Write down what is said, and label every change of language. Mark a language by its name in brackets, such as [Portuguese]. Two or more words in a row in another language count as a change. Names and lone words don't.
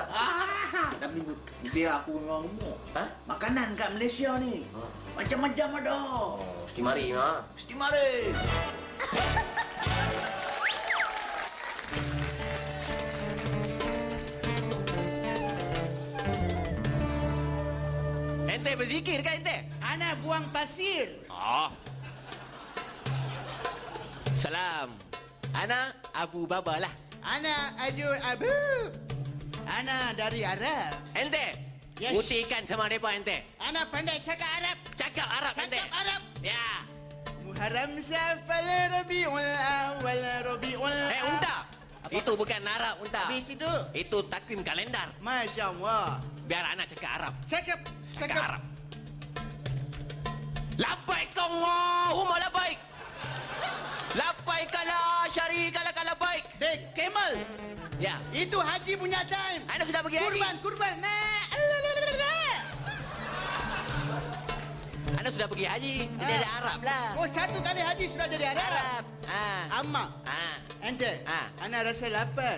[Malay] Tapi bibir aku memang gemuk. Makanan kat Malaysia ni macam-macam ada. Mesti mari ha. Mesti mari. Ente berzikir kan ente? Ana buang pasir. Salam. Ana Abu Baba lah. Ana Ajur Abu. Ana dari Arab. Ente. Yes. Buktikan sama mereka ente. Ana pandai cakap Arab. Cakap Arab ente. Cakap Arab. Ya. Muharram Safar Rabiul Awal Rabiul. Unta. Itu bukan Arab unta. Habis itu. Itu takvim kalendar. [Arabic] ما شاء الله. [Malay] Biar anak cakap Arab. Cakap Arab. [Arabic] لبيك اللهم لبيك. لبيك لا شريك لك لبيك. [Malay] Dek Kemal. Ya. Itu haji punya time. Anda sudah pergi haji. Kurban. Anda sudah pergi haji. Jadi ada Arab lah. Oh, satu kali haji sudah jadi Arab. Arab. Amma. Ente. Ana rasa lapar.